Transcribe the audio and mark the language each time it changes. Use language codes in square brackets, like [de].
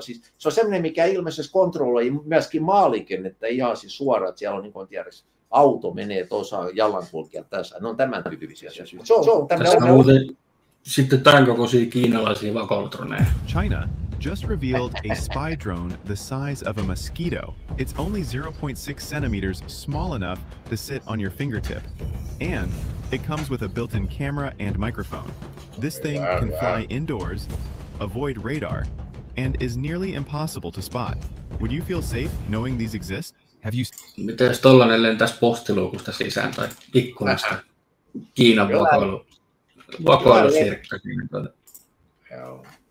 [fi] Siis se on semmoinen, mikä ilmeisesti kontrolloi myöskin maaliikennettä ihan siis suoraan, että siellä on niin kuin tiedeksi, auto menee tuossa jalankulkijat tässä. Ne on tämän tyyppisiä. Se on tämmöinen. Sitten tämän kokoisia kiinalaisia vakoilutroneja. [en] China just revealed a spy drone the size of a mosquito. It's only 0.6 centimeters small enough to sit on your fingertip. And it comes with a built-in camera and microphone. This thing can fly indoors, avoid radar, and is nearly impossible to spot. Would you feel safe knowing these exist? Have you... [fi] Miten jos tollanen lentäisi postiluukusta sisään tai ikkunasta? Kiinan vakoilusirkka. Joo.